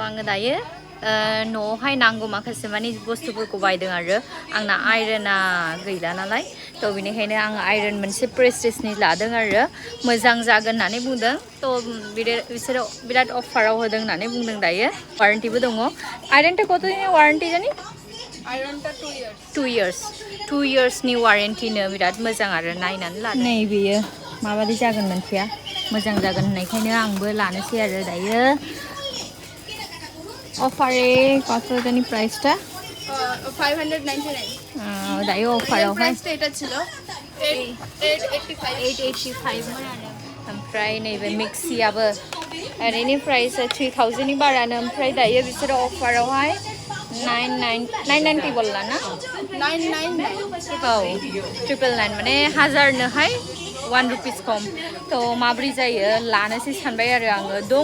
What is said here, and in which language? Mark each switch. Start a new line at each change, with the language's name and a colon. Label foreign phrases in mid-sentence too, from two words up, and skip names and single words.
Bodo: आङो दायो न'आवहाय नांगौ माखासे माने बुस्थुफोरखौ बायदों आरो आंना आयरना गैला नालाय थ' बेनिखायनो आं आयरन मोनसे प्रेस्टिजनि लादों आरो मोजां जागोन होननानै बुंदों थ' बिसोरो बिराद अफाराव होदों होननानै बुंदों दायो वारेन्टिबो दङ
Bangla: আয়রনটা কতদিন ওয়ারেন্টি জানি आयरनটা
Bodo: 2 yearsनि वारेन्टिनो बिराद मोजां आरो नायनानै लादों नै बेयो माबादि जागोन मोनथिया मोजां जागोन होननायखायनो आंबो लानोसै आरो दायो
Bangla: অফারে কত জানি প্রাইসটা
Bodo: 599
Bangla: দায়ও অফারও প্রাইসটা এটা ছিল 885
Bodo: ओमफ्राय नैबे मिक्सियाबो ओरैनो प्राइसआ 3000 नि बारानो ओमफ्राय दायो बिसोरो अफारावहाय 990 बोलला ना 999 औ 999 माने 1000 नोहाय 1 रुपिस खम थ' माब्रै जायो लानोसै सानबाय आरो आङो दङ